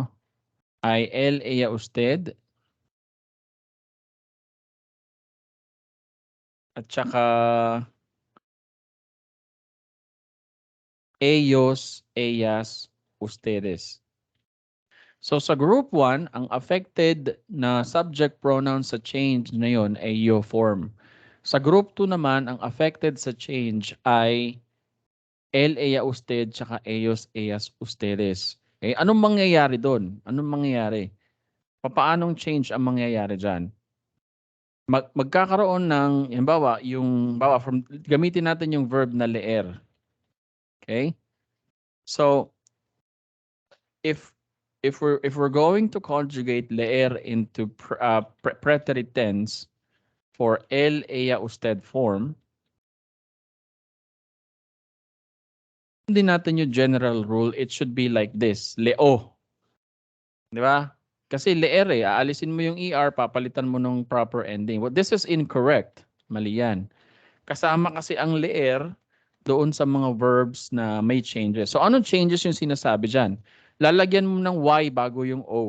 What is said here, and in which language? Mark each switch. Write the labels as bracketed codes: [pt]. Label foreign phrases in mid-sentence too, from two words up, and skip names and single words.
[es] Ay él, ella, usted [tl] at saka [es] ellos, ellas, ustedes. [tl] So sa group 1, ang affected na [en] subject pronoun [tl] sa change na yon ay yo form. Sa group 2 naman, ang affected sa change ay [es] él, ella, usted, [tl] tsaka [es] ellos, ellas, ustedes. [tl] Okay? Anong mangyayari doon? Anong mangyayari? Paanong change ang mangyayari dyan? Magkakaroon ng, gamitin natin yung verb na leer. [en] Okay? So, if we're going to conjugate leer into preterite tense for [es] él, ella, usted [en] form, [tl] hindi natin yung [en] general rule, it should be like this, leo. [tl] Di ba? Kasi leer aalisin mo yung ER, papalitan mo ng proper ending. [en] Well, this is incorrect. [tl] Mali yan. Kasama kasi ang leer doon sa mga verbs na may changes. So, anong changes yung sinasabi dyan? Lalagyan mo ng Y bago yung O.